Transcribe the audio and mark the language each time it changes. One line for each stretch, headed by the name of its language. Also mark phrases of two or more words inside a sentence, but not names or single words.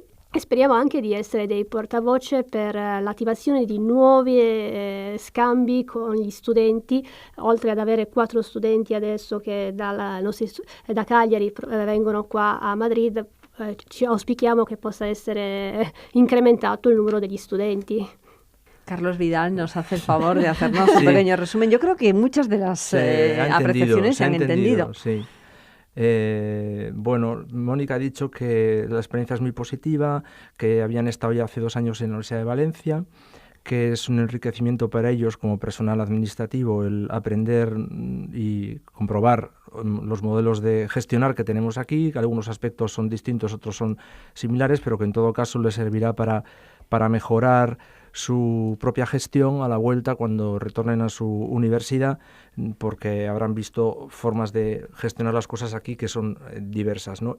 Italian: E speriamo anche di essere dei portavoce per l'attivazione di nuovi scambi con gli studenti, oltre ad avere 4 studenti adesso che da Cagliari vengono qua a Madrid. Ci auspichiamo che possa essere incrementato il numero degli studenti.
Spanish: Carlos Vidal nos hace el favor de hacernos un pequeño resumen. Yo creo que muchas de las apreciaciones se han entendido. Sí. Bueno, Mónica ha dicho que la experiencia es muy positiva, que habían estado ya hace 2 años en la Universidad de Valencia, que es un enriquecimiento para ellos como personal administrativo el aprender y comprobar los modelos de gestionar que tenemos aquí, que algunos aspectos son distintos, otros son similares, pero que en todo caso les servirá para mejorar su propia gestión a la vuelta cuando retornen a su universidad, porque habrán visto formas de gestionar las cosas aquí que son diversas, ¿no?